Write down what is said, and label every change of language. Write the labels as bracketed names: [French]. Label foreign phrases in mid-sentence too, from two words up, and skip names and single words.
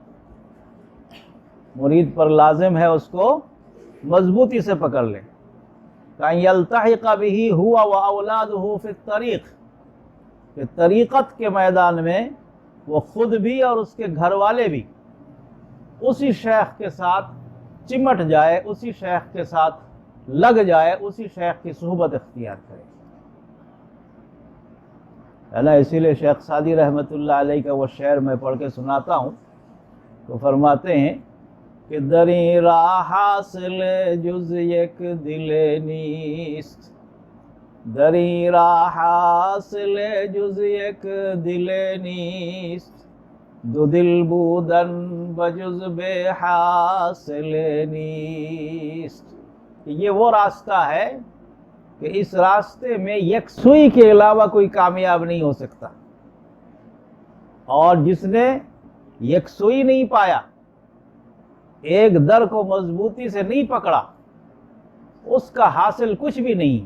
[Urdu] مرید پر لازم ہے اس کو مضبوطی سے پکڑ لے، کہ [Arabic] یلتحق بہ ہوا واولادہ فی الطریق، [Urdu] کہ طریقت کے میدان میں وہ خود بھی اور اس کے گھر والے بھی اسی شیخ کے ساتھ چمٹ جائے، اسی شیخ کے ساتھ لگ جائے، اسی شیخ کی صحبت اختیار کرے، ہے نا۔ اسی لیے شیخ سعدی رحمۃ اللہ علیہ کا وہ شعر میں پڑھ کے سناتا ہوں، تو فرماتے ہیں کہ [Persian] دری راہ حاصل جز یک دل نیست، دری راہ حاصل جز یک دل نیست، دو دل بودن بجز بے حاصل نیست، [Urdu] کہ یہ وہ راستہ ہے کہ اس راستے میں یکسوئی کے علاوہ کوئی کامیاب نہیں ہو سکتا، اور جس نے یکسوئی نہیں پایا، ایک در کو مضبوطی سے نہیں پکڑا، اس کا حاصل کچھ بھی نہیں۔